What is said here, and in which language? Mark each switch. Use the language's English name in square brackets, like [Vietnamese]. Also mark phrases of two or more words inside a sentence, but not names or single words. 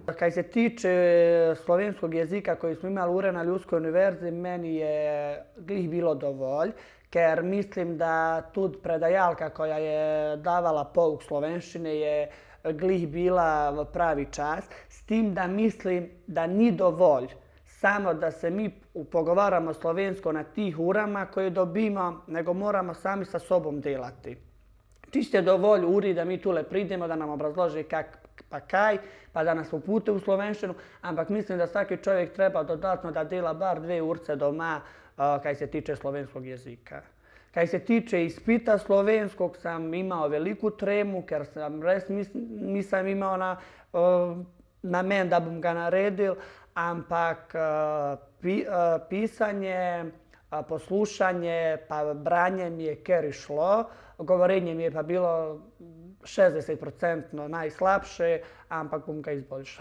[Bosnian] Kaj se tiče slovenskog jezika koji smo imali ure na Ljudskoj univerzi, [Slovenian] meni je glih bilo dovolj, ker mislim, da tudi [Bosnian] predajalka koja je davala pouk slovenščine [Slovenian] je glih bila v pravi čas, [Bosnian] s tim da mislim da [Slovenian] ni dovolj [Bosnian] samo da se mi pogovaramo slovensko na tih urama koje dobimo, nego moramo sami sa sobom delati. [Slovenian] Čisto je dovolj uri da mi tule pridemo, [Bosnian] da nam obrazloži kak pa kaj, pa da nas upute u slovenščinu, [Slovenian] ampak mislim [Bosnian] da svaki čovjek treba dodatno da dela bar 2 urce doma kaj se tiče slovenskog jezika. Kaj se tiče ispita slovenskog sam imao veliku tremu, [Slovenian] ker sam res [Bosnian] nisam imao namen [Slovenian] da bom ga naredil, ampak pisanje, poslušanje pa branje mi je ker [Bosnian] išlo, [Slovenian] govorenje mi je pa bilo [Bosnian] 60% najslabše, [Slovenian] ampak bom ga izboljšal.